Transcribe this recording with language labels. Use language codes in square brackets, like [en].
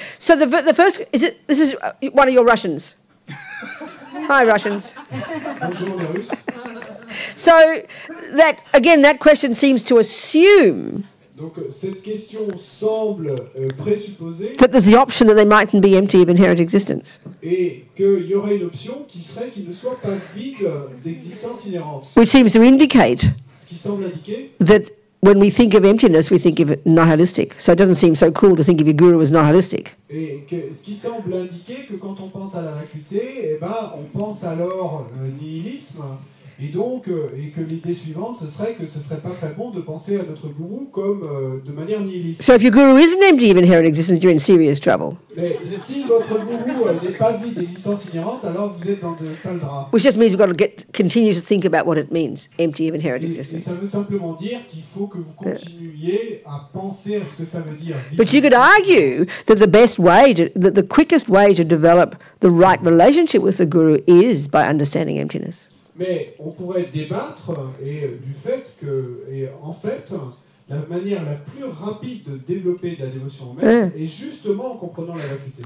[en] So the first this is one of your Russians. Hi, Russians. [fr] Bonjour les Russes. [en] So that question seems to assume [fr] Donc cette question semble présupposer [en] that there's the option that they mightn't be empty of inherent existence. [fr] et qu'il y aurait une option qui serait qu'il ne soit pas vide d'existence inhérente. [en] Which seems to indicate [fr] Ce qui semble indiquer [en] that when we think of emptiness, we think of it nihilistic. So it doesn't seem so cool to think of your guru as nihilistic. [fr] et ce qui semble indiquer que quand on pense à la vacuité, eh ben, on pense alors nihilisme. Et donc, et que l'idée suivante, ce serait que ce serait pas très bon de penser à notre gourou comme de manière nihiliste. [en] So if your guru isn't empty of inherent existence, you're in serious trouble. [fr] Mais si votre gourou n'est pas vide d'existence inhérente, alors vous êtes dans de sales draps. [en] Which just means we've got to continue to think about what it means, empty of inherent [fr] Et [en] existence. [fr] ça veut simplement dire qu'il faut que vous continuiez à penser à ce que ça veut dire. [en] But you could argue that that the quickest way to develop the right relationship with the guru is by understanding emptiness. [fr] Mais on pourrait débattre du fait que, et en fait, la manière la plus rapide de développer de la dévotion au maître est justement en comprenant la vacuité.